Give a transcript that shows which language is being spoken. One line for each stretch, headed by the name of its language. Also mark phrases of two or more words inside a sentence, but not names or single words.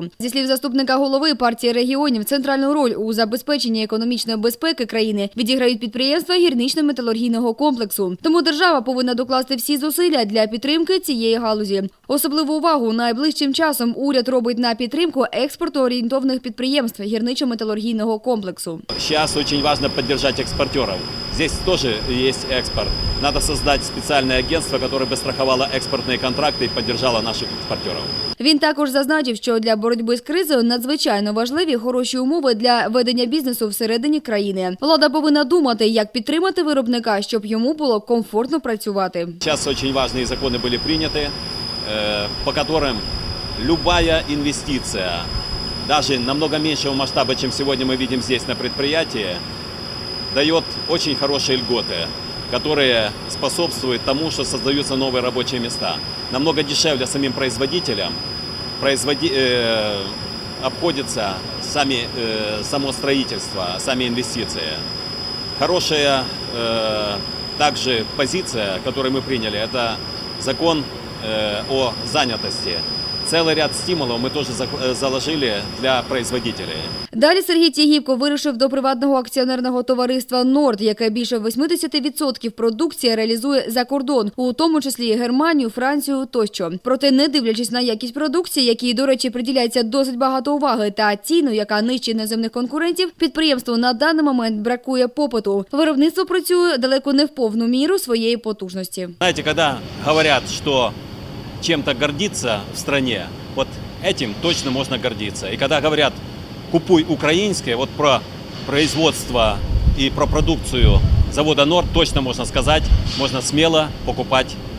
Ukrainian: Зі слів заступника голови партії регіонів, центральну роль у забезпеченні економічної безпеки країни відіграють підприємства гірнично-металургійного комплексу. Тому держава повинна докласти всі зусилля для підтримки цієї галузі. Особливу увагу найближчим часом уряд робить на підтримку експортоорієнтовних підприємств гірничо-металургійного комплексу.
Russian: Сейчас очень важно поддержать экспортеров. Здесь тоже есть экспорт. Надо создать специальное агентство, которое бы страховало экспортные контракты и поддержало наших экспортеров.
Ukrainian: Він також зазначив, що для боротьби з кризою надзвичайно важливі хороші умови для ведення бізнесу всередині країни. Влада повинна думати, як підтримати виробника, щоб йому було комфортно працювати.
Russian: Сейчас очень важные законы были приняты, по которым любая инвестиция, даже намного меньшего масштаба, чем сегодня мы видим здесь на предприятии, дает очень хорошие льготы, которые способствуют тому, что создаются новые рабочие места. Намного дешевле самим производителям обходится само строительство, сами инвестиции. Хорошая также позиция, которую мы приняли, это закон о занятости. Целый ряд стимулов мы тоже заложили для производителей.
Ukrainian: Далі Сергій Тягібко вирушив до приватного акціонерного товариства «Норд», яке більше 80% продукції реалізує за кордон, у тому числі Германію, Францію тощо. Проте, не дивлячись на якість продукції, якій, до речі, приділяється досить багато уваги, та ціну, яка нижче іноземних конкурентів, підприємству на даний момент бракує попиту. Виробництво працює далеко не в повну міру своєї потужності.
Russian: Знаете, когда говорят, что чем-то гордиться в стране, вот этим точно можно гордиться. И когда говорят «купуй украинское», вот про производство и про продукцию завода «Норд» точно можно сказать, можно смело покупать украинское.